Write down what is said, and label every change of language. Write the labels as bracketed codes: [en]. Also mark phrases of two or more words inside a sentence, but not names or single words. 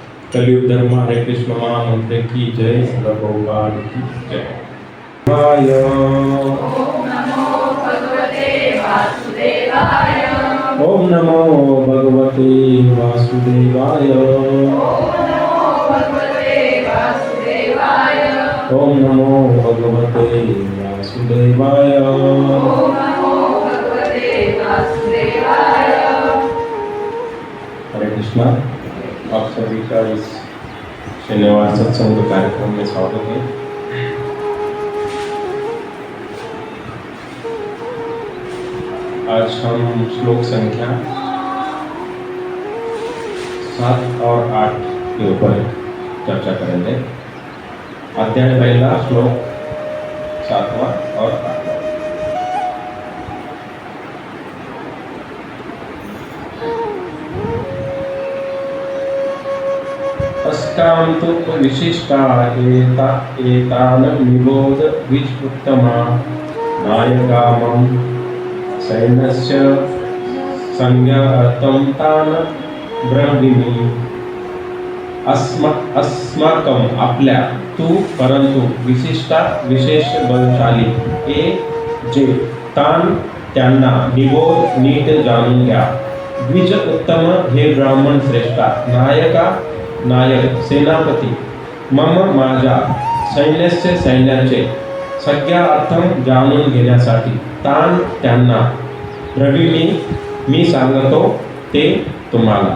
[hi] कलियुग धर्म हरे कृष्ण महामंत्र की जय। प्रभुपाद की जय। वाय [sa] ओम नमो भगवते वासुदेवाय। ओम नमो भगवते वासुदेवाय। ओम नमो भगवते वासुदेवाय। ओम नमो भगवते वासुदेवाय। ओम नमो भगवते वासुदेवाय। [hi] हरे कृष्णा। आप सभी का इस शनिवार सत्संग कार्यक्रम में स्वागत है। आज हम श्लोक संख्या 7 और 8 के ऊपर चर्चा करेंगे। अध्याय पहला श्लोक 7वां और 8वां। [sa] अस्कां तु विशिष्टा एतान निबोध विष्णुत्तमा नायकामं सैन्यस्य संज्ञार्थं तान ब्रवीमि। [mr] अस्माकं आपल्या तू परंतु विशिष्टा विशेष बलशाली ए जे तान त्यांना निबोध नीट जाणून घ्या। [sa] द्विज उत्तम [mr] हे ब्राह्मण श्रेष्ठा नायक सेनापती मम माझ्या सैन्याचे सैन्याचे सगळ्या अर्थम जाणून घेण्यासाठी तान त्यांना ब्रवीमि मी सांगतो ते तुम्हाला।